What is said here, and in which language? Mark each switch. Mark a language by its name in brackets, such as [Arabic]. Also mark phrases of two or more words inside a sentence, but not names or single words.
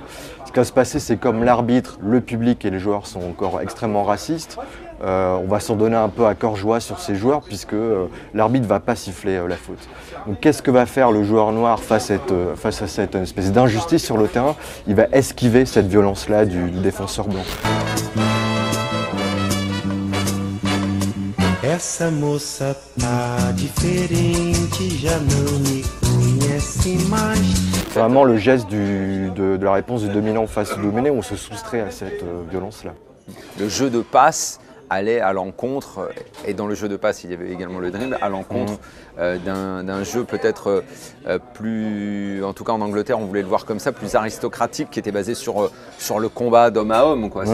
[French] Ce qui va se passer, c'est comme l'arbitre, le public et les joueurs sont encore extrêmement racistes. On va s'en donner un peu à cœur joie sur ces joueurs puisque l'arbitre ne va pas siffler la faute. Donc qu'est-ce que va faire le joueur noir face à cette espèce d'injustice sur le terrain? Il va esquiver cette violence-là du défenseur blanc. [Portuguese] Essa moça tá diferente, já não me conhece mais. [French] C'est vraiment le geste de la réponse du dominant face au dominé où on se soustrait à cette violence-là. Le jeu de passe allait à l'encontre, et dans le jeu de passe il y avait également le dribble, à l'encontre d'un jeu peut-être plus, en tout cas en Angleterre on voulait le voir comme ça, plus aristocratique, qui était basé sur le combat d'homme à homme, quoi.